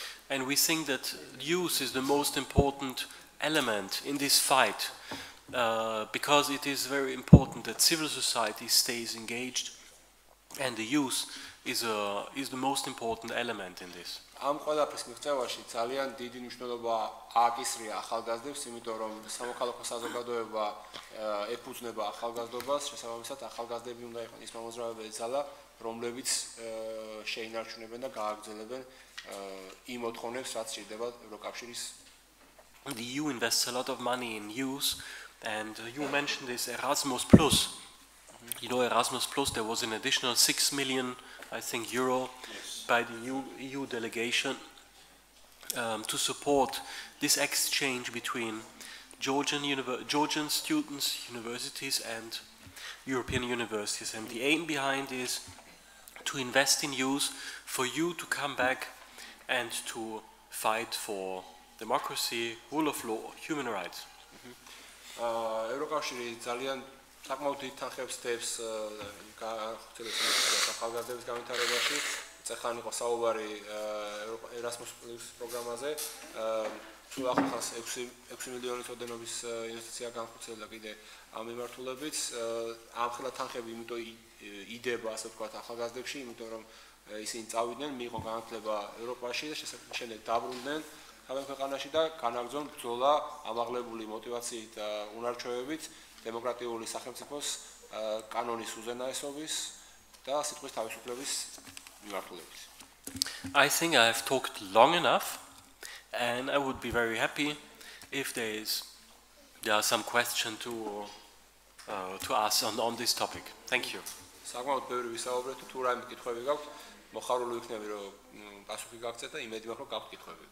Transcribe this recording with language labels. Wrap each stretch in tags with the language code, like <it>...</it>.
<en>And we think that youth is the most important element in this fight because it is very important that civil society stays engaged and the youth is the most important element in this.</en> <ka>ამ ყველაფრის მიღწევაში ძალიან დიდი მნიშვნელობა ააკისრია ახალგაზრდებს, იმიტომ რომ სამოქალაქო საზოგადოება ეფუძნება ახალგაზრდობას, შესაბამისად ახალგაზრდები უნდა იყვნენ ის მომაზრებებელი ძალა, რომლებიც შეინარჩუნებენ და გააგრძელებენ იმ მოთხოვნებს, რაც სჭირდება ევროკავშირის.</ka> <en>The EU invests a lot of money in youth, and you mentioned this Erasmus+. You know, Erasmus+, there was an additional 6 million, I think, euro by the EU delegation to support this exchange between Georgian students, universities, and European universities. And the aim behind is to invest in youth, for you to come back and to fight for democracy, rule of law, human rights.</en> <ka>ევროკავშირი ძალიან საკმაოდ დიდ თანხებს დებს ახალგაზრდების განვითარებაში. წეხან იყო საუბარი Erasmus+ პროგრამაზე. თუ ახალხანს 6 მილიონის ოდენობის ინვესტიცია განხორციელდა კიდე ამ მიმართულებით. ამ ხელა თანხები იმიტომ იდება, ასე ვთქვათ, ახალგაზრდებში, იმიტომ რომ ისინი წავიდნენ, მიიღო განათლება ევროპაში და შემდეგ დაბრუნდნენ თავენ ქვეყანაში და განაგრძონ ბრძოლა ამაღლებული მოტივაციით და უნარჩვევებით დემოკრატიული სახელმწიფოს კანონის უზენაესობის და სიტყვის თავისუფლების მიმართულებით.</ka> <en>I think I have talked long enough, and I would be very happy if there are some question to ask on this topic. Thank you.</en> <ka>საკმაოდ ბევრი ვისაუბრეთ, თუ რაიმე კითხვები გაქვთ, მოხარული ვიქნები რომ პასუხი გაგცეთ და იმედი მაქვს რომ გაქვთ კითხვები.</ka>